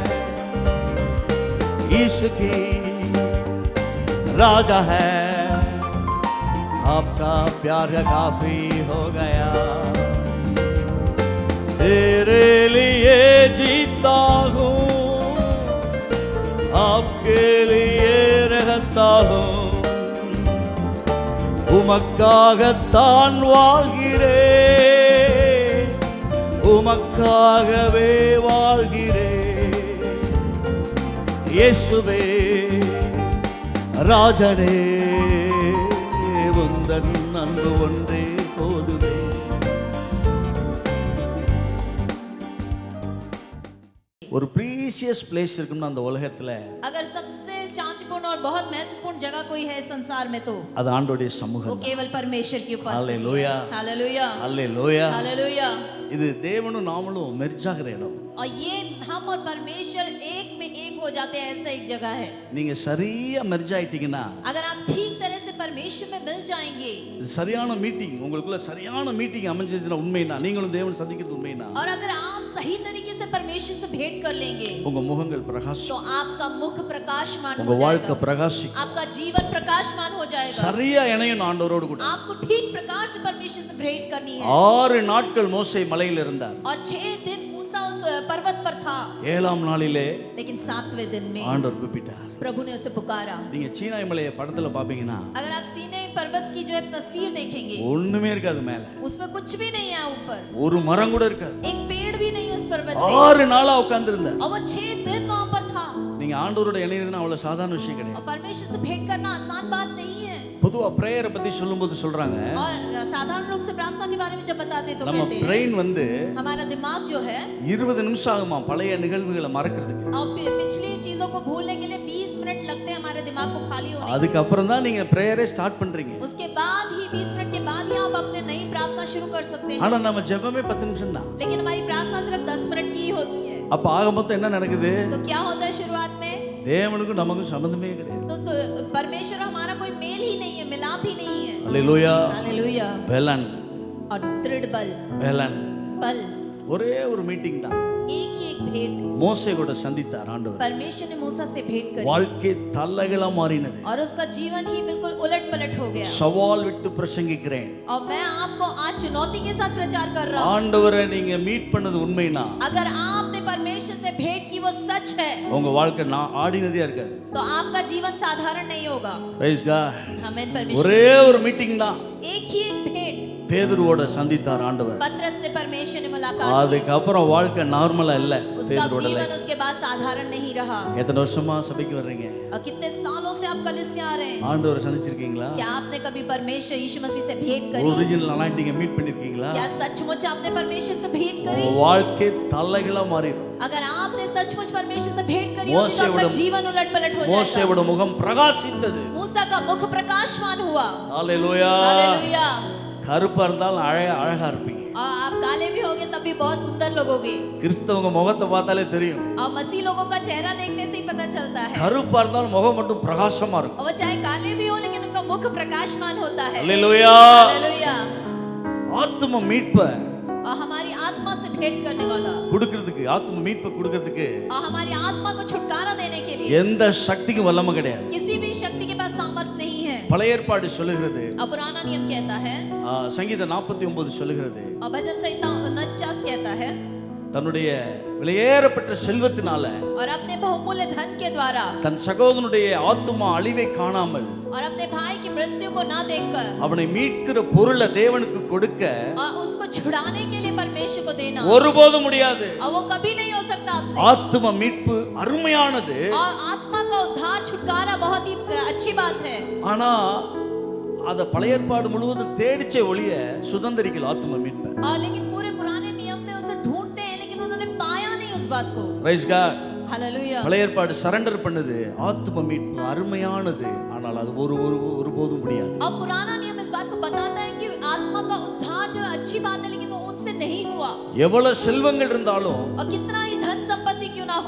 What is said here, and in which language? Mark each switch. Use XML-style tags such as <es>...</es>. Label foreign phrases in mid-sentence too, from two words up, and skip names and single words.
<hi>यीशु की राजा है, आपका प्यार काफी हो गया। तेरे लिए जीता हूँ, आपके लिए रहता हूँ.</hi> <ta>உமக்காகத்தான் வாழ்கிறேன், உமக்காகவே வாழ்கிறேன். இயேசுவே ராஜனே, உந்தன் அன்பு ஒன்றே போதுமே. ஒரு</ta> <en>precious preciousest place</en> <ta>இருக்குன்னு அந்த உலகத்துல</ta> <hi>अगर सबसे शांतिपूर्ण और बहुत महत्वपूर्ण जगह कोई है संसार में तो</hi> <ta>அது ஆண்டவருடைய</ta> <hi>वो</hi> <ta>சமூகம்.</ta> <hi>केवल परमेश्वर की उपस्थिति है। हालेलुया। हालेलुया</hi> <ta>அல்லேலூயா.</ta> <hi>हालेलुया।</hi> <ta>இது தேவனும் நாமளும் மெர்ஜ் ஆகிற இடம்.</ta> <hi>और ये हम और परमेश्वर एक में एक हो जाते हैं, ऐसा एक जगह है।</hi> <ta>நீங்க சரியா மெர்ஜ் ஆயிட்டீங்கன்னா</ta> <hi>अगर आप ठीक तरह से परमेश्वर में मिल जाएंगे</hi> <ta>இது சரியான மீட்டிங், உங்களுக்குள்ள சரியான மீட்டிங் அமைஞ்சதுன்னா உண்மைனா நீங்களும் தேவன் சந்திக்கிறது உண்மைனா</ta> <hi>और अगर आप सही तरीके से परमेश्वर से भेंट कर लेंगे</hi> <ta>உங்க முகங்கள் பிரகாசம்,</ta> <hi>तो आपका मुख प्रकाशमान</hi> <ta>உங்க</ta> <hi>हो</hi> <ta>வாழ்க்கை</ta> <hi>जाएगा,</hi> <ta>பிரகாசிக்கும்.</ta> <hi>आपका जीवन प्रकाशमान हो जाएगा।</hi> <ta>சரியா இணையும் ஆண்டவரோடு கூட.</ta> <hi>आपको ठीक प्रकार से परमेश्वर से भेंट करनी है।</hi> <ta>6 நாட்கள் மோசே மலையில் இருந்தார்.</ta> <hi>और 6 दिन मूसा उस पर्वत पर था,</hi> <ta>7ஆம் நாளிலே</ta> <hi>लेकिन 7वें दिन में</hi> <ta>ஆண்டவர் கூப்பிட்டார்.</ta> <hi>प्रभु ने उसे पुकारा।</hi> <ta>நீங்க சீனாய் மலையை படத்துல பாப்பீங்கன்னா</ta> <hi>अगर आप सीने पर्वत की जो है तस्वीर देखेंगे,</hi> <ta>ஒண்ணுமே இருக்காது மேல,</ta> <hi>उसमें कुछ भी नहीं है ऊपर,</hi> <ta>ஒரு மரம் கூட இருக்காது.</ta> <hi>एक पेड़ भी नहीं है उस पर्वत पे।</hi> <ta>6 நாளா உட்கார்ந்து இருந்தார்.</ta> <hi>और वो 6 दिन वहां पर था।</hi> <ta>நீங்க ஆண்டவரோட இணையதுன்னா அவ்வளவு சாதாரண விஷயம் கிடையாது.</ta> <hi>और परमेश्वर से भेंट करना आसान बात नहीं है।</hi> <ta>பொதுவா பிரேயரை பத்தி சொல்லும்போது சொல்றாங்க,</ta> <hi>और साधारण रूप से प्रार्थना के बारे में जब बताते तो</hi> <ta>நம்ம</ta> <hi>कहते हैं</hi> <ta>பிரெயின் வந்து</ta> <hi>हमारा दिमाग जो है</hi> <ta>20 நிமிஷம் ஆகுமா பழைய நிகழ்வுகளை மறக்கிறதுக்கு.</ta> <hi>और पिछली चीजों को भूलने के लिए 20 मिनट लगते हैं हमारे दिमाग को खाली होने के</hi> <ta>அதுக்கு அப்புறம் தான் நீங்க</ta> <en>prayer start</en> <ta>பண்றீங்க.</ta> <hi>लिए। उसके बाद ही 20 मिनट के बाद ही आप अपने नई प्रार्थना शुरू कर सकते हैं।</hi> <ta>ஆனா நம்ம ஜெபமே 10 நிமிஷம் தான்.</ta> <hi>लेकिन हमारी प्रार्थना सिर्फ 10 मिनट की ही होती है।</hi> <ta>அப்ப ஆக மொத்தம் என்ன நடக்குது?</ta> <hi>तो क्या होता है शुरुआत में?</hi> <ta>தேவனுக்கும் நமக்கும் சம்பந்தமே கிடையாது.</ta> <hi>तो परमेश्वर हमारा कोई मेल ही नहीं है, मिलाप ही नहीं है।</hi> <ta>அல்லேலூயா.</ta> <hi>हालेलुया।</hi> <ta>பெலன்</ta> <hi>और दृढ़ बल</hi> <ta>பெலன்</ta> <hi>बल</hi> <ta>ஒரே ஒரு மீட்டிங் தான்.</ta> <hi>एक ही एक भेंट</hi> <ta>மோசே கூட சந்தித்தார் ஆண்டவர்.</ta> <hi>परमेश्वर ने मूसा से भेंट करी</hi> <ta>வாழ்க்கை தல்லகளா மாறினது.</ta> <hi>और उसका जीवन ही बिल्कुल उलट पलट हो गया।</hi> <ta>சவால் விட்டு பிரசங்கிக்கிறேன்.</ta> <hi>और मैं आपको आज चुनौती के साथ प्रचार कर रहा हूँ।</hi> <ta>ஆண்டவரை நீங்க மீட் பண்ணது உண்மைனா</ta> <hi>अगर आपने परमेश्वर से भेंट की वो सच है</hi> <ta>உங்க வாழ்க்கை ஆர்டினரியா இருக்காது.</ta> <hi>तो आपका जीवन साधारण नहीं होगा।</hi> <en>Praise God.</en> <hi>आमीन। परमेश्वर</hi> <ta>ஒரே ஒரு மீட்டிங் தான்.</ta> <hi>एक ही एक भेंट</hi> <ta>பேதுருவோட சந்தித்தார் ஆண்டவர்.</ta> <hi>पतरस से परमेश्वर ने मुलाकात की।</hi> <ta>அதுக்கு அப்புறம் வாழ்க்கை நார்மலா இல்ல</ta> <hi>उसका</hi> <ta>பேதுருவோட</ta> <hi>जीवन life. उसके बाद साधारण नहीं रहा।</hi> <ta>எத்தனை வருஷமா சபைக்கு வர்றீங்க?</ta> <hi>और कितने सालों से आप कलीसिया आ रहे हैं?</hi> <ta>ஆண்டவரை சந்திச்சிருக்கீங்களா?</ta> <hi>क्या आपने कभी परमेश्वर यीशु मसीह से भेंट करी?</hi> <en>original anointing meet</en> <ta>பண்ணிருக்கீங்களா?</ta> <hi>क्या सचमुच आपने परमेश्वर से भेंट करी?</hi> <ta>உங்க வாழ்க்கை தல்லகளா மாறிடும்.</ta> <hi>अगर आपने सचमुच परमेश्वर से भेंट करी होगी तो आपका जीवन उलट पलट हो जाएगा।</hi> <ta>மோசேயோட முகம் பிரகாசித்தது.</ta> <hi>मूसा का मुख प्रकाशमान हुआ।</hi> <ta>ஹalleluya.</ta> <hi>हालेलुया।</hi> <ta>கருப்பா இருந்தாலும் அழகா இருப்பீங்க.</ta> <hi>और आप काले भी होगे तब भी बहुत सुंदर लगोगे।</hi> <ta>கிறிஸ்தவங்க முகத்தை பார்த்தாலே தெரியும்.</ta> <hi>और मसीह लोगों का चेहरा देखने से ही पता चलता है।</hi> <ta>கருப்பா இருந்தாலும் முகம் மட்டும் பிரகாசமா இருக்கும்.</ta> <hi>और वो चाहे काले भी हो लेकिन उनका मुख प्रकाशमान होता है।</hi> <ta>ஹalleluya.</ta> <hi>हालेलुया।</hi> <ta>ஆத்தும மீட்பை</ta> <hi>और हमारी आत्मा से भेंट करने वाला</hi> <ta>கொடுக்கிறதுக்கு, ஆத்தும மீட்பை கொடுக்கிறதுக்கு</ta> <hi>और हमारी आत्मा को छुटकारा देने के लिए</hi> <ta>எந்த சக்திக்கும் வல்லமை கிடையாது.</ta> <hi>किसी भी शक्ति के पास सामर्थ नहीं है।</hi> <ta>பழைய ஏற்பாடு சொல்லுகிறது,</ta> <hi>और पुराना नियम कहता है</hi> <ta>சங்கீதம் 49 சொல்லுகிறது,</ta> <hi>और भजन संहिता 49 कहता है</hi> <ta>தன்னுடைய வெளியேறப்பட்ட செல்வத்தினால</ta> <hi>और अपने बहुमूल्य धन के द्वारा</hi> <ta>தன் சகோதரனுடைய ஆத்துமா அழிவை காணாமல்</ta> <hi>और अपने भाई की मृत्यु को ना देखकर</hi> <ta>அவனை மீட்கிற பொருளை தேவனுக்கு கொடுக்க</ta> <hi>और उसको छुड़ाने के लिए परमेश्वर को देना</hi> <ta>ஒருபோதும் முடியாது.</ta> <hi>और वो कभी नहीं हो सकता आपसे।</hi> <ta>ஆத்தும மீட்பு அருமையானது.</ta> <hi>और आत्मा का उद्धार छुटकारा बहुत ही अच्छी बात है।</hi> <ta>ஆனா அத பழைய ஏற்பாடு முழுவதும் தேடிச்சே ஒளிய சுதந்திரிக்கல ஆத்தும மீட்பை.</ta> <hi>और लेकिन पूरे पुराने नियम में उसे ढूंढते हैं लेकिन उन्होंने पाया नहीं उस बात को।</hi> <en>Praise God.</en> <hi>हालेलुया।</hi> <ta>பழைய ஏற்பாடு சரண்டர் பண்ணுது, ஆத்தும மீட்பு அருமையானது, ஆனால் அது ஒருபோதும் முடியாது.</ta> <hi>और पुराना नियम इस बात को बताता है कि आत्मा का उद्धार जो अच्छी बात है लेकिन वो उनसे नहीं हुआ।</hi> <ta>எவ்வளவு செல்வங்கள் இருந்தாலும்</ta> <hi>और कितना ही धन संपत्ति क्यों ना हो,</hi>